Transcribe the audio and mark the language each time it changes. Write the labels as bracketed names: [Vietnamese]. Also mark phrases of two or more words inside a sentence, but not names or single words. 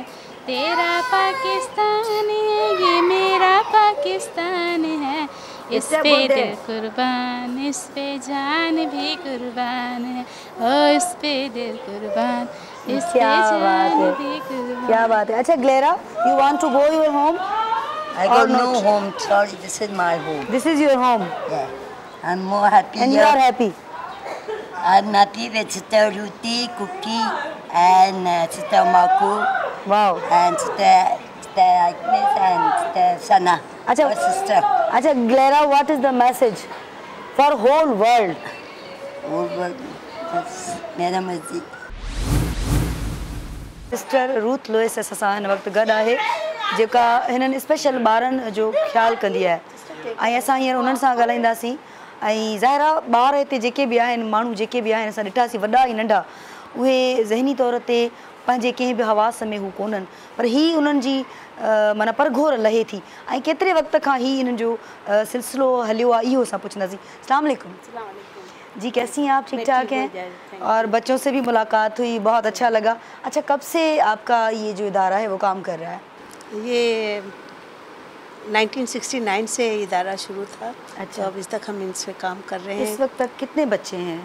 [Hindi] तेरा पाकिस्तान है, ये मेरा पाकिस्तान है। इस पे दिल कुर्बान, इस पे जान भी कुर्बान है। ओ इस पे दिल कुर्बान, इस पे जान भी कुर्बान। क्या बात है। अच्छा ग्लेरा, [English] you want to go your home? I got no home. Sorry, this is my home. This is your home. Yeah, I'm more happy. And here. you are happy. I'm Nati with Sister Ruti, Cookie, and Sister Marco. Wow. And Sister Agnes and Sister Sana. [Hindi] अच्छा, [English] Our sister. [Hindi] अच्छा ग्लेरा, [English] what is the message for whole world? Whole world. That's [Hindi] मेरा मर्जी. [Sindhi] सिस्टर रूथ लुइस असां हिन वक़्तु गॾु आहे जेका हिननि स्पेशल ॿारनि जो ख़्यालु कंदी आहे ऐं असां हींअर उन्हनि सां ॻाल्हाईंदासीं ऐं ज़ाहिर आहे ॿार हिते जेके बि आहिनि माण्हू जेके बि आहिनि असां ॾिठासीं वॾा ऐं नंढा उहे ज़हनी तौर ते पंहिंजे कंहिं बि हवास में हू कोन्हनि पर हीअ उन्हनि जी माना परघोर लहे थी ऐं केतिरे वक़्त खां हीअ हिननि जो सिलसिलो हलियो आहे इहो असां पुछंदासीं। [Hindi] अस्सलाम वालेकुम जी, कैसी हैं आप? ठीक ठाक हैं? और बच्चों से भी मुलाकात हुई, बहुत अच्छा लगा। अच्छा, कब से आपका ये जो इदारा है वो काम कर रहा है? ये 1969 से इदारा शुरू था। अच्छा, तो अब इस तक हम इनसे काम कर रहे हैं। इस वक्त तक कितने बच्चे हैं?